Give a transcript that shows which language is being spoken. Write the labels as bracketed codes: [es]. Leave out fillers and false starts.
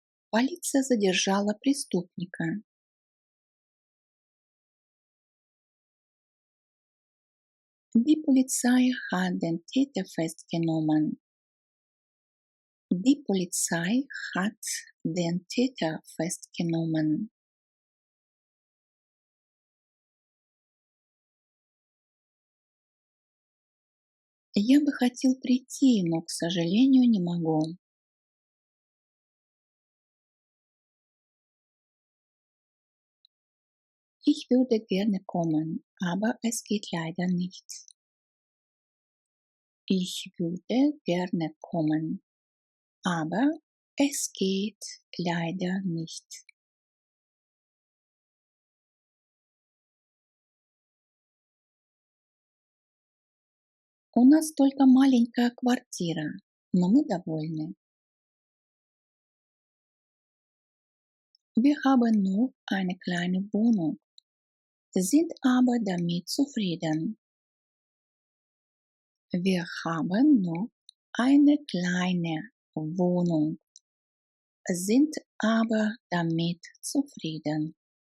[ru] Полиция задержала преступника. [de] Die Polizei hat den Täter festgenommen. Die Polizei hat den Täter festgenommen. [ru] Я бы хотел прийти, но, к сожалению, не могу. [de] Ich würde gerne kommen, aber es geht leider nicht. Ich würde gerne kommen, aber es geht leider nicht. [ru] У нас только маленькая квартира, но мы довольны. [de] Wir haben nur eine kleine Wohnung, sind aber damit zufrieden. Wir haben nur eine kleine Wohnung, sind aber damit zufrieden.